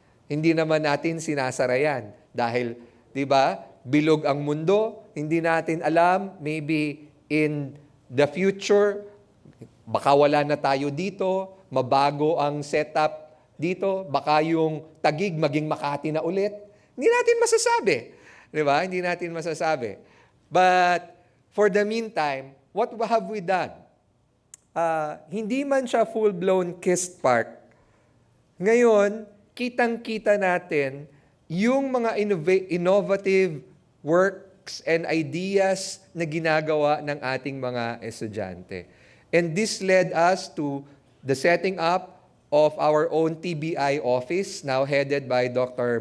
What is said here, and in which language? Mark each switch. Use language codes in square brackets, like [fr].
[tl] Hindi naman natin sinasara yan dahil, di ba, bilog ang mundo, hindi natin alam, [en] maybe in the future, [tl] baka wala na tayo dito, mabago ang setup dito, baka yung Taguig maging Makati na ulit. Hindi natin masasabi. Di ba? Hindi natin masasabi. [en] But for the meantime, what have we done? [tl] Hindi man siya full-blown KIST Park. Ngayon, kitang-kita natin yung mga [en] innovative works and ideas [tl] na ginagawa ng ating mga estudyante. [en] And this led us to the setting up of our own TBI office, now headed by Dr.